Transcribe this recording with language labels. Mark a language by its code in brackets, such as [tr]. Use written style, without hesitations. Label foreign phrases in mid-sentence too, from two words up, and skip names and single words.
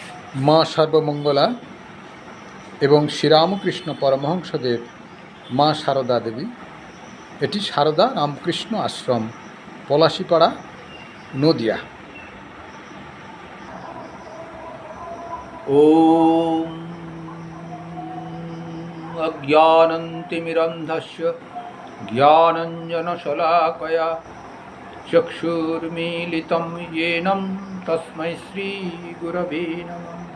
[bn] মা সর্বমঙ্গলা এবং শ্রীরামকৃষ্ণ পরমহংসদেব মা সারদা দেবী। এটি সারদা রামকৃষ্ণ আশ্রম, পলাশিপাড়া, নদিয়া। [sa] ॐ अज्ञानतिमिरन्धस्य ज्ञानञ्जनशलाकया चक्षुर्मीलितं येन तस्मै श्रीगुरवे नमः।